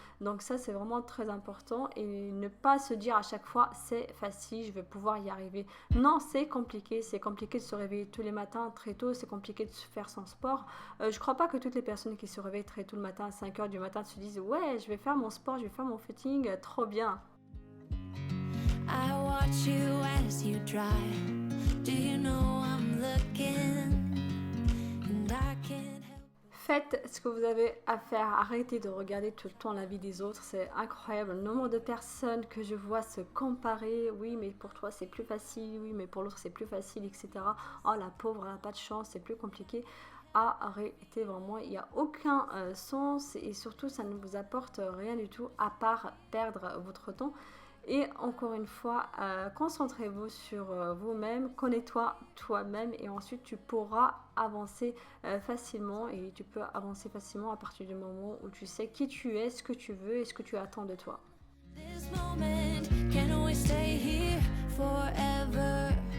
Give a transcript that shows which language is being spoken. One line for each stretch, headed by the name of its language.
French: Donc ça, c'est vraiment très important et ne pas se dire à chaque fois c'est facile, je vais pouvoir y arriver. Non, c'est compliqué de se réveiller tous les matins très tôt, c'est compliqué de faire son sport. Je crois pas que toutes les personnes qui se réveillent très tôt le matin, à 5h du matin, se disent ouais, je vais faire mon sport, je vais faire mon footing, trop bien.
English: I watch you as you drive. Do you know I'm looking and I can't.
French: Faites ce que vous avez à faire, arrêtez de regarder tout le temps la vie des autres, c'est incroyable le nombre de personnes que je vois se comparer, oui mais pour toi c'est plus facile, oui mais pour l'autre c'est plus facile, etc. Oh la pauvre, elle n'a pas de chance, c'est plus compliqué. Arrêtez vraiment, il n'y a aucun sens et surtout ça ne vous apporte rien du tout à part perdre votre temps. Et encore une fois, concentrez-vous sur vous-même, connais-toi toi-même et ensuite tu pourras avancer facilement et tu peux avancer facilement à partir du moment où tu sais qui tu es, ce que tu veux et ce que tu attends de toi.
English: This moment, can we stay here forever?